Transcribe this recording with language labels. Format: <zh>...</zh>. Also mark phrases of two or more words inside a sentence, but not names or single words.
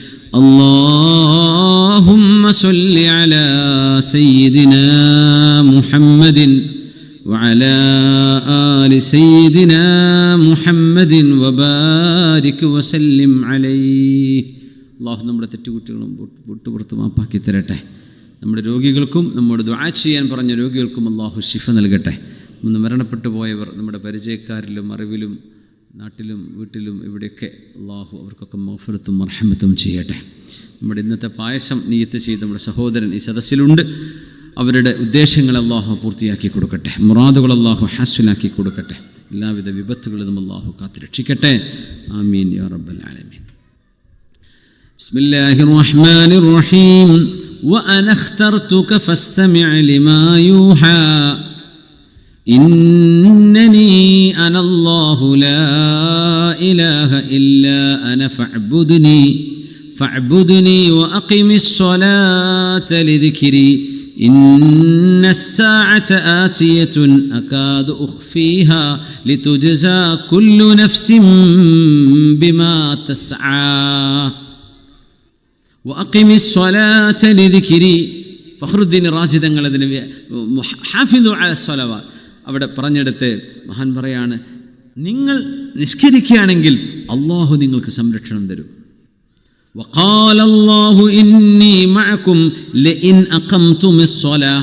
<ar>اللهم صل على سيدنا محمد وعلى آل سيدنا محمد وبارك وسلم عليه.</ar> <ml>അള്ളാഹു നമ്മുടെ തെറ്റുകുറ്റങ്ങളും വിട്ടുപുറത്ത് മാപ്പാക്കി തരട്ടെ. നമ്മുടെ രോഗികൾക്കും നമ്മോട് ദുആ ചെയ്യാൻ പറഞ്ഞ രോഗികൾക്കും അള്ളാഹു ശിഫ നൽകട്ടെ. ഇന്ന് മരണപ്പെട്ടു പോയവർ നമ്മുടെ പരിചയക്കാരിലും അറിവിലും നാട്ടിലും വീട്ടിലും ഇവിടെയൊക്കെ അള്ളാഹു അവർക്കൊക്കെ മഗ്ഫിറത്തും മർഹമത്തും ചെയ്യട്ടെ. നമ്മുടെ ഇന്നത്തെ പായസം നിയ്യത്ത് ചെയ്ത് നമ്മുടെ സഹോദരൻ ഈ സദസ്സിലുണ്ട്. അവരുടെ ഉദ്ദേശങ്ങൾ അള്ളാഹു പൂർത്തിയാക്കി കൊടുക്കട്ടെ. മുറാദുകൾ അള്ളാഹു ഹാസിലാക്കി കൊടുക്കട്ടെ. എല്ലാവിധ വിപത്തുകളിലും അള്ളാഹു കാത്തുരക്ഷിക്കട്ടെ.</ml> <ar>آمين يا رب العالمين بسم الله الرحمن الرحيم. وأنا اخترتك فاستمع لما يوحى. إنني أنا الله لا إله إلا أنا فاعبدني وأقم الصلاة لذكري. إن الساعة آتية أكاد أخفيها لتجزى كل نفس بما تسعى وأقم الصلاة لذكري.</ar> <ml>ഫഖ്റുദ്ദീൻ റാസി തങ്ങൾ അതിന്</ml> <ar>حافظوا على الصلوات</ar> <ml>അവിടെ പറഞ്ഞെടുത്ത് മഹാൻ പറയാണ്, നിങ്ങൾ നിസ്കരിക്കുകയാണെങ്കിൽ അള്ളാഹു നിങ്ങൾക്ക് സംരക്ഷണം തരും.</ml> <ar>وقال الله إني معكم لئن أقمتم الصلاة.</ar>